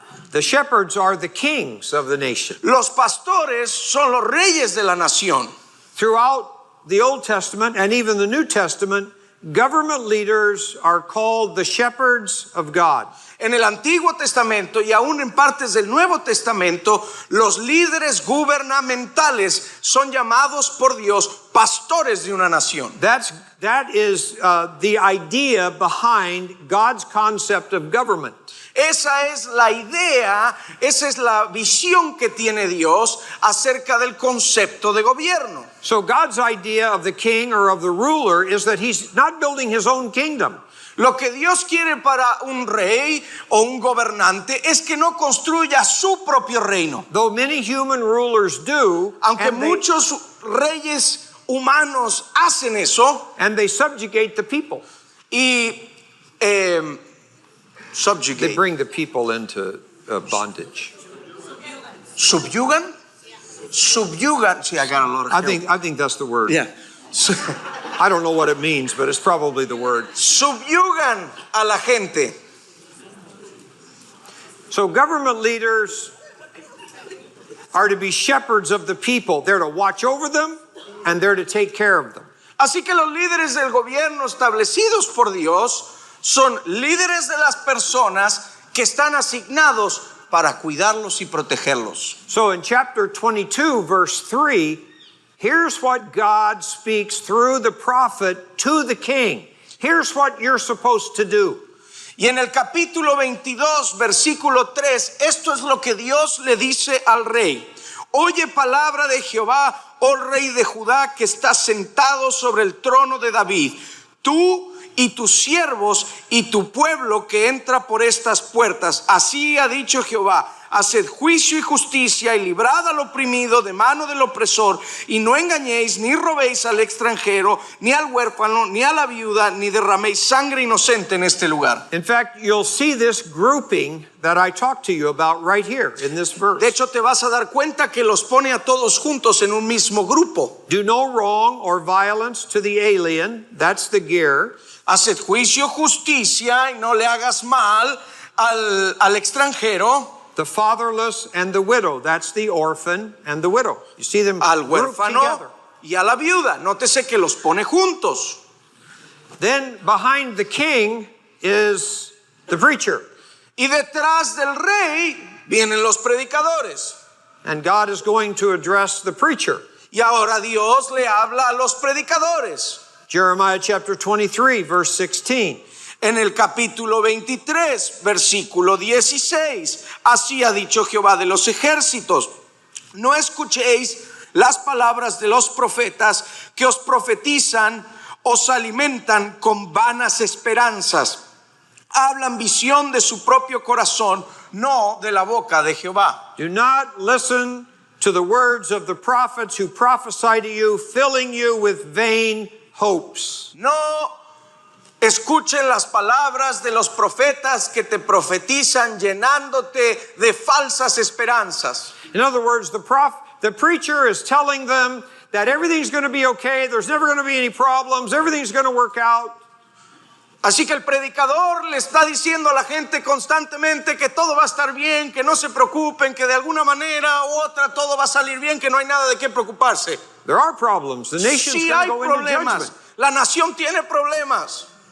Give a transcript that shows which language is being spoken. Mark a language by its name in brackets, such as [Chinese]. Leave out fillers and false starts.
[English] The shepherds are the kings of the nation. [Spanish] Los pastores son los reyes de la nación. [English] Throughout the Old Testament and even the New Testament, government leaders are called the shepherds of God. [Spanish] En el Antiguo Testamento y aún en partes del Nuevo Testamento, los líderes gubernamentales son llamados por Dios pastores de una nación. [English] That is the idea behind God's concept of government. [Spanish] Esa es la idea, esa es la visión que tiene Dios acerca del concepto de gobierno. [English] So God's idea of the king or of the ruler is that he's not building his own kingdom. [Spanish] Lo que Dios quiere para un rey o un gobernante es que no construya su propio reino. [English] Though many human rulers do, [Spanish] aunque muchos reyes humanos hacen eso, [English] and they subjugate the people. [Spanish] Y [English] They bring the people into bondage. [Spanish] Subyugan. [English] See, I got a lot of help. I think that's the word. Yeah. I don't know what it means, but it's probably the word. [Spanish] Subyugan a la gente. [English] So government leaders are to be shepherds of the people. They're to watch over them and they're to take care of them. [Spanish] Así que los líderes del gobierno establecidos por Dios son líderes de las personas que están asignados para cuidarlos y protegerlos. [English] So in chapter 22, verse 3, here's what God speaks through the prophet to the king. Here's what you're supposed to do. [Spanish] Y en el capítulo 22, versículo 3, esto es lo que Dios le dice al rey. Oye palabra de Jehová, oh rey de Judá, que estás sentado sobre el trono de David. Tú y tus siervos y tu pueblo que entra por estas puertas. Así ha dicho Jehová, haced juicio y justicia y librad al oprimido de mano del opresor y no engañéis ni robéis al extranjero, ni al huérfano, ni a la viuda, ni derraméis sangre inocente en este lugar. [English] In fact, you'll see this grouping that I talked to you about right here in this verse. [Spanish] De hecho, te vas a dar cuenta que los pone a todos juntos en un mismo grupo. [English] Do no wrong or violence to the alien, that's the gear. [Spanish] Haced juicio, justicia y no le hagas mal al extranjero, [English] The fatherless and the widow, that's the orphan and the widow. You see them [Spanish] al [English] grouped [Spanish] huérfano [English] together. [Spanish] y a la viuda. Nótese que los pone juntos. [English] Then behind the king is the preacher. [Spanish] Y detrás del rey vienen los predicadores. [English] And God is going to address the preacher. [Spanish] Y ahora Dios le habla a los predicadores. [English] Jeremiah chapter 23, verse 16. [Spanish] En el capítulo 23, versículo 16, así ha dicho Jehová de los ejércitos: no escuchéis las palabras de los profetas que os profetizan, os alimentan con vanas esperanzas. Hablan visión de su propio corazón, no de la boca de Jehová. [English] Do not listen to the words of the prophets who prophesy to you, filling you with vain hopes. [Spanish] No escuchen las palabras de los profetas que te profetizan llenándote de falsas esperanzas. [English] In other words, the preacher is telling them that everything's going to be okay, there's never going to be any problems, everything's going to work out. [Spanish] Así que el predicador le está diciendo a la gente constantemente que todo va a estar bien, que no se preocupen, que de alguna manera u otra todo va a salir bien, que no hay nada de qué preocuparse. [English] There are problems. The nation's [Spanish] Sí [English] going to [Spanish] hay [English] go into [Spanish] problemas. [English] judgment. [Spanish] La nación tiene problemas.